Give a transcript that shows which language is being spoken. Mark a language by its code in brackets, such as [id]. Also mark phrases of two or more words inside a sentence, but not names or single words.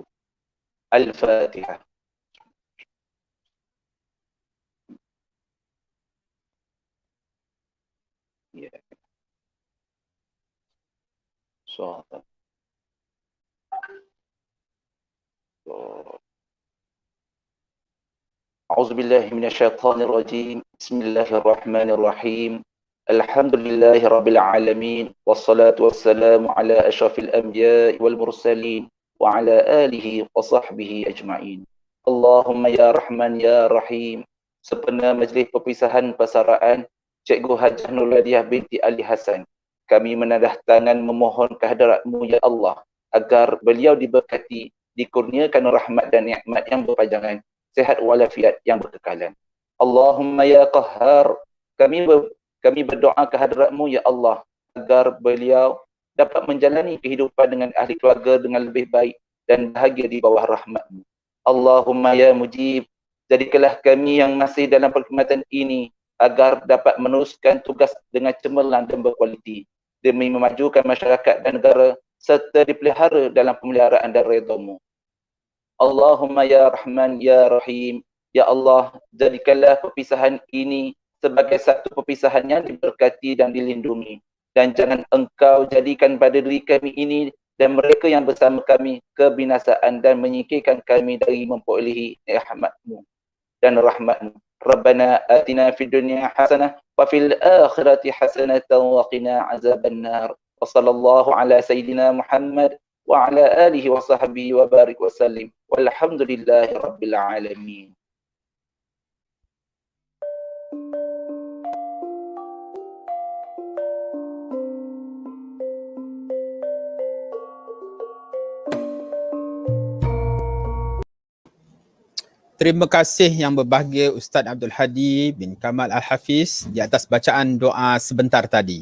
[ms] Al-Fatihah. Ya. Sahabat. [ar] أعوذ بالله من الشيطان الرجيم. بسم الله الرحمن الرحيم الحمد لله رب العالمين. والصلاة والسلام على أشرف الأنبياء والمرسلين وعلى آله وصحبه أجمعين. اللهم يا رحمن يا رحيم. [ms] Sempena majlis perpisahan persaraan Cikgu Hajah Nurladiah binti Ali Hasan, kami menadah tangan memohon kehadratmu ya Allah agar beliau diberkati, dikurniakan rahmat dan nikmat yang berpanjangan, sehat walafiat yang berkekalan. [ar] اللهم يا قهار, [ms] kami berdoa kehadratmu ya Allah agar beliau dapat menjalani kehidupan dengan ahli keluarga dengan lebih baik dan bahagia di bawah rahmatmu. [ar] اللهم يا مجيب, [ms] jadikanlah kami yang masih dalam perkhidmatan ini agar dapat meneruskan tugas dengan cemerlang dan berkualiti demi memajukan masyarakat dan negara serta dipelihara dalam pemeliharaan dan redha-Mu. [ar] اللهم يا رحمن يا رحيم يا الله, [ms] jadikanlah perpisahan ini sebagai satu perpisahan yang diberkati dan dilindungi, dan jangan Engkau jadikan pada diri kami ini dan mereka yang bersama kami kebinasaan dan menyingkirkan kami dari memperolehi rahmat-Mu dan rahmat-Mu. [ar] ربنا آتنا في الدنيا حسنة وفي الآخرة حسنة وقنا عذاب النار. وصلى الله على سيدنا محمد وعلى آله وصحبه وبارك وسلم. والحمد لله رب العالمين. [ms] Terima kasih yang berbahagia Ustaz Abdul Hadi bin Kamal Al-Hafiz di atas bacaan doa sebentar tadi.